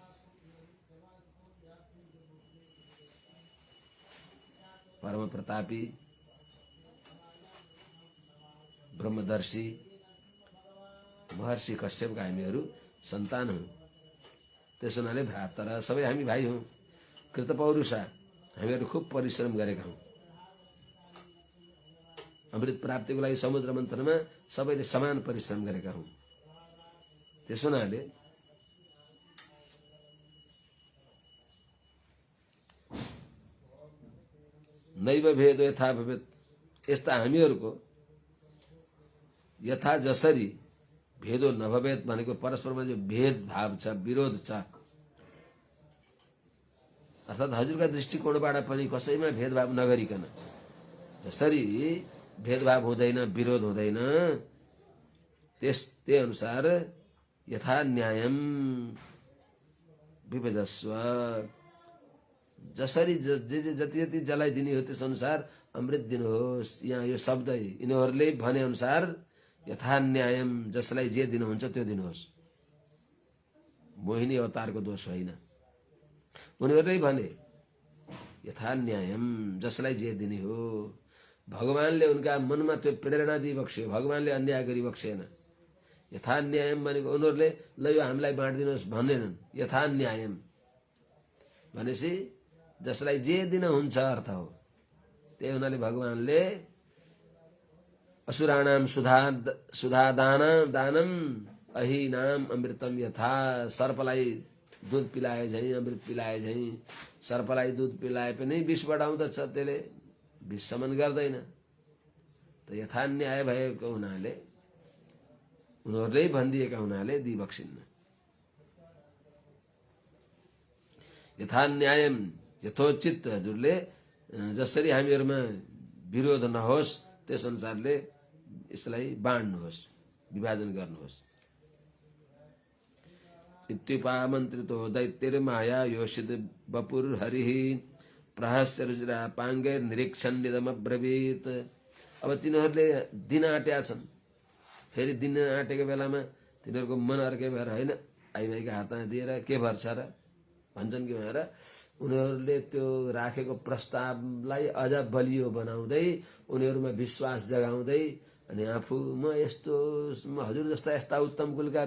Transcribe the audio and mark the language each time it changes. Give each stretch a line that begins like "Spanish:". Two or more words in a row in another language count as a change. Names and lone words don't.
Nepali: परम प्रतापी ब्रह्मदर्शी महर्षि कश्यपका हामीहरू सन्तान हौं। त्यसो हुनाले भ्रातर सबै हामी भाइ हौं। कृतपौरुषा हामीहरू खुब परिश्रम गरेका हौं। अमृत प्राप्तिको लागि समुद्र मन्थनमा सबैले समान परिश्रम गरेका हौं। त्यसो हुनाले
Sanskrit: नैव भेदो यथा भवेत्,
Nepali: यस्ता हामीहरूको यथा जसरी
Sanskrit: भेदो नभवेत्
Nepali: भनेको परस्परमा जो भेदभाव छ, विरोध छ, अर्थात् हजुरका दृष्टिकोणबाट पनि कसैमा भेदभाव नगरिकन जसरी भेदभाव हुँदैन, विरोध हुँदैन, त्यही अनुसार
Sanskrit: यथा न्यायम विभजस्व,
Nepali: जसरी जति जति जलाई दिने हो त्यस अनुसार अमृत दिनुहोस्। यहाँ यो शब्द यिनीहरूले भने अनुसार
Sanskrit: यथा न्यायम,
Nepali: जसलाई जे दिनुहुन्छ त्यो दिनुहोस्। मोहिनी अवतारको दोष होइन, उनीहरूले भने
Sanskrit: यथा न्यायम,
Nepali: जसलाई जे दिने हो। भगवानले उनका मनमा त्यो प्रेरणा दिइबक्स्यो, भगवानले अन्याय गरिबक्सेन।
Sanskrit: यथा न्यायम
Nepali: भनेको उनीहरूले ल यो हामीलाई बाँडिदिनुहोस् भनेनन्।
Sanskrit: यथा न्यायम
Nepali: भनेपछि जसलाई जे दिन हुन्छ अर्थ हो। त्यही हुनाले भगवानले
Sanskrit: असुराणाम सुधा दानम अहिनाम अमृतम यथा,
Nepali: सर्पलाई दूध पिलाए झैं, अमृत पिलाए झैं। सर्पलाई दूध पिलाए पनि विष बढाउँदछ, त्यसले विष शमन गर्दैन।
Sanskrit: त यथा न्याय
Nepali: भएको हुनाले उनीहरूले भनिदिएका हुनाले दिइबक्सिन्न।
Sanskrit: यथा न्यायम,
Nepali: यथोचित हजुरले जसरी हामीहरूमा विरोध नहोस् त्यस अनुसारले यसलाई बाँड्नुहोस्, विभाजन गर्नुहोस्।
Sanskrit: इत्युपामन्त्रितो दैत्यैर्माया योषित वपुर हरिः प्रहस्य रुचिरापाङ्गैर निरीक्षन्निदमब्रवीत्।
Nepali: अब तिनीहरूले दिन आँटेका छन्। फेरि दिन आँटेको बेलामा तिनीहरूको मन अर्कै भएर होइन, आइमाईको हातमा दिएर के भर्छ र भन्छन् कि भनेर उनीहरूले त्यो राखेको प्रस्तावलाई अझ बलियो बनाउँदै, उनीहरूमा विश्वास जगाउँदै, अनि आफू म यस्तो हजुर जस्ता यस्ता उत्तम कुलका